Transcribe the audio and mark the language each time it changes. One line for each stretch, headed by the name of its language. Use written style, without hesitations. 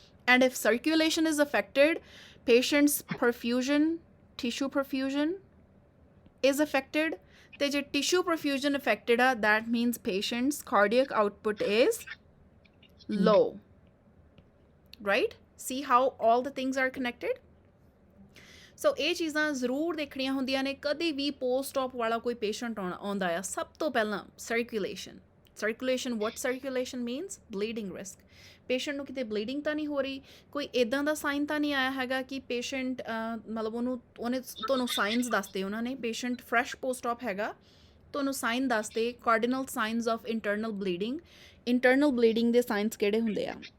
English: and if circulation is affected, patients perfusion, tissue perfusion is affected,
Punjabi: ਤੇ ਜੇ
English: tissue perfusion affected ਆ, that means patient's cardiac output is low, right? See how all the things are connected?
Punjabi: ਸੋ ਇਹ ਚੀਜ਼ਾਂ ਜ਼ਰੂਰ ਦੇਖਣੀਆਂ ਹੁੰਦੀਆਂ ਨੇ। ਕਦੇ ਵੀ ਪੋਸਟ ਆਪ ਵਾਲਾ ਕੋਈ ਪੇਸ਼ੈਂਟ ਆਉਂਦਾ ਆ, ਸਭ ਤੋਂ ਪਹਿਲਾਂ circulation
English: what circulation means?
Punjabi: bleeding risk। Patient ਨੂੰ ਕਿਤੇ ਬਲੀਡਿੰਗ ਤਾਂ ਨਹੀਂ ਹੋ ਰਹੀ, ਕੋਈ ਇੱਦਾਂ ਦਾ ਸਾਈਨ ਤਾਂ ਨਹੀਂ ਆਇਆ ਹੈਗਾ ਕਿ ਪੇਸ਼ੈਂਟ ਮਤਲਬ ਉਹਨੇ ਤੁਹਾਨੂੰ ਸਾਈਨਸ ਦੱਸਦੇ, ਉਹਨਾਂ ਨੇ ਪੇਸ਼ੈਂਟ ਫਰੈਸ਼ ਪੋਸਟ ਆਪ ਹੈਗਾ, ਤੁਹਾਨੂੰ ਸਾਈਨ ਦੱਸਦੇ, ਕਾਰਡੀਨਲ ਸਾਈਨਸ ਆਫ ਇੰਟਰਨਲ ਬਲੀਡਿੰਗ ਦੇ ਸਾਈਨਸ ਕਿਹੜੇ ਹੁੰਦੇ ਆ?